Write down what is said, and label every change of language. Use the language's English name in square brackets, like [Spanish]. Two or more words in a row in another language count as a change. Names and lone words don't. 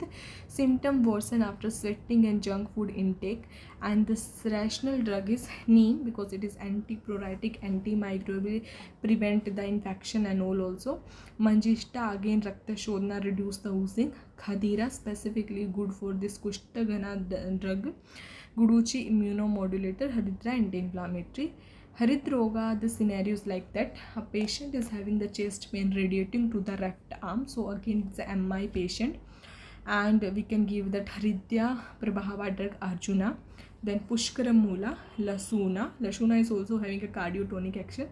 [English] Symptom worsen after sweating and junk food intake. And this rational drug is neem, because it is antipruritic, antimicrobial, prevent the infection and all also. Manjishta, again Rakta Shodhana, reduce the oozing. Khadira, specifically good for this Kushtagana drug. Guduchi, immunomodulator. Haridra, anti-inflammatory. Haridroga, the scenario is like that: a patient is having the chest pain radiating to the left arm, so again it's a MI patient, and we can give that Haridya Prabhava drug Arjuna. Then Pushkara Mula, Lasuna is also having a cardiotonic action.